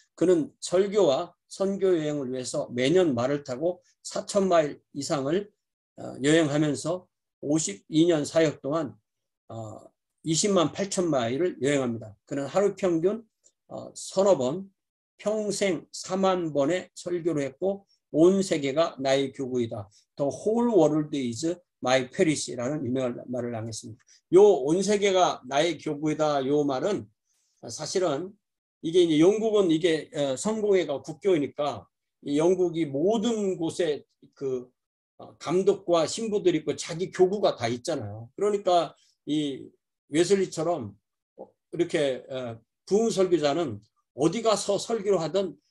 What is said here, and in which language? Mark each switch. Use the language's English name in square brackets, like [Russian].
[Korean] 그는 설교와 선교 여행을 위해서 매년 말을 타고 4,000마일 이상을 여행하면서 52년 사역 동안 20만 8천 마일을 여행합니다. 그는 하루 평균 서너 번, 평생 4만 번의 설교를 했고 온 세계가 나의 교구이다. [English] The whole world is my parish라는 [Korean] 유명한 말을 남겼습니다. 요 온 세계가 나의 교구이다. 요 말은 사실은 이게 이제 영국은 이게 성공회가 국교이니까 영국이 모든 곳에 그 감독과 신부들이 있고 자기 교구가 다 있잖아요. 그러니까 이 웨슬리처럼 이렇게 부흥 설교자는 어디 가서 설교를 하든